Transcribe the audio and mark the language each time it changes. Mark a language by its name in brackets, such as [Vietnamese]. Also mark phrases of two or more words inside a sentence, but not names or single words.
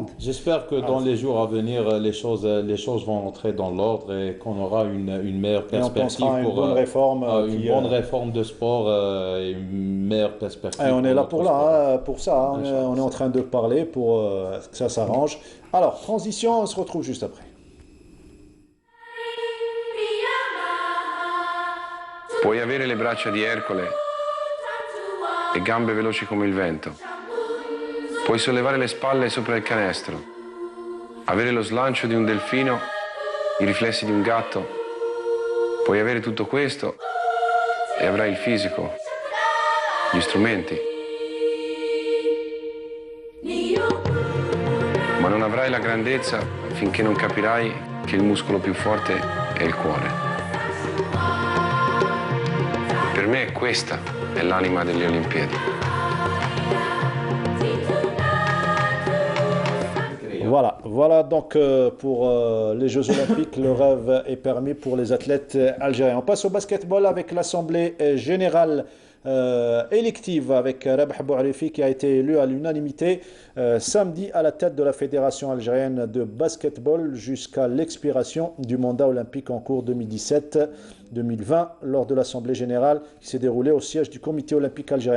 [French] J'espère que dans les jours à venir, les choses vont entrer dans l'ordre et qu'on aura une meilleure perspective pour une bonne réforme de sport et une meilleure perspective. Et on est là pour ça. On est en train de parler pour que ça s'arrange. Alors, transition, on se retrouve juste après. [Italian] Puoi avere le braccia di Ercole e gambe veloci come il vento. Puoi sollevare le spalle sopra il canestro, avere lo slancio di un delfino, i riflessi di un gatto. Puoi avere tutto questo e avrai il fisico, gli strumenti. Ma non avrai la grandezza finché non capirai che il muscolo più forte è il cuore. Per me questa è l'anima delle Olimpiadi. [French] Voilà donc pour les Jeux Olympiques, le rêve est permis pour les athlètes algériens. On passe au basketball avec l'Assemblée générale élective avec Rabah Bouarifi qui a été élu à l'unanimité samedi à la tête de la Fédération algérienne de basketball jusqu'à l'expiration du mandat olympique en cours 2017-2020 lors de l'Assemblée générale qui s'est déroulée au siège du Comité olympique algérien.